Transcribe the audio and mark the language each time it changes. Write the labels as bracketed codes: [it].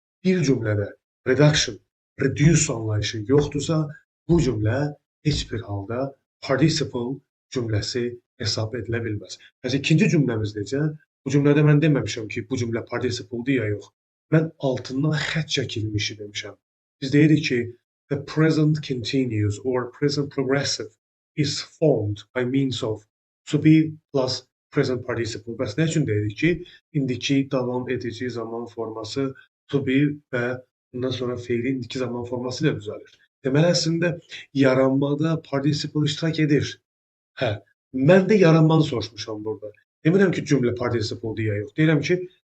[az] Bir cümlədə reduction, reduce anlayışı yoxdursa, bu cümlə heç bir halda participle cümləsi hesab edilə bilməz. Bəs ikinci cümləmiz necə? Bu cümlədə mən deməmişəm ki, bu cümlə participle-dir ya yox. Mən altından xətt çəkilmişi demişəm. Biz deyirik ki, [en] the present continuous or present progressive is formed by means of to be plus present participle. [az] Bəs nə üçün deyirik ki, indiki davam edici zaman forması to be və bundan sonra feili indiki zaman forması ilə düzəlir. Deməli, əslində yaranmada participle iştirak edir. Hə, mən də yaranmanı soruşmuşam burada. Demirəm ki, cümlə participle-dir ya yox. Deyirəm ki,